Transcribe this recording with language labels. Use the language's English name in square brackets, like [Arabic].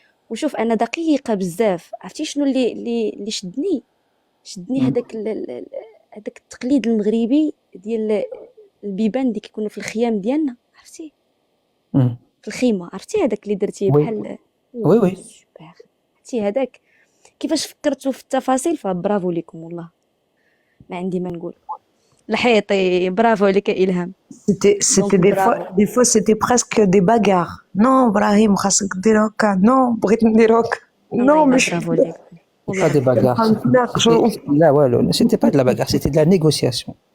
[Arabic] وشوف انا دقيقه بزاف. عرفتي شنو اللي شدني هذاك التقليد المغربي ديال البيبان اللي كيكونوا في الخيام ديالنا، عرفتي في الخيمه، عرفتي هذاك اللي درتيه بحال [French] وي [Arabic] سوبر. عرفتي هذاك كيفاش فكرتوا في التفاصيل. فبرافو لكم والله، ما عندي ما نقول. الحيطي برافو عليك إلهام. [French] C'était des fois c'était presque des bagarres. [Arabic] Non Ibrahim خاصك دير هكا، نو بغيت ندير هكا، نو مش برافو عليك. [French] Pas des bagarres. Là, ouais, c'était pas de la bagarre, c'était de la négociation.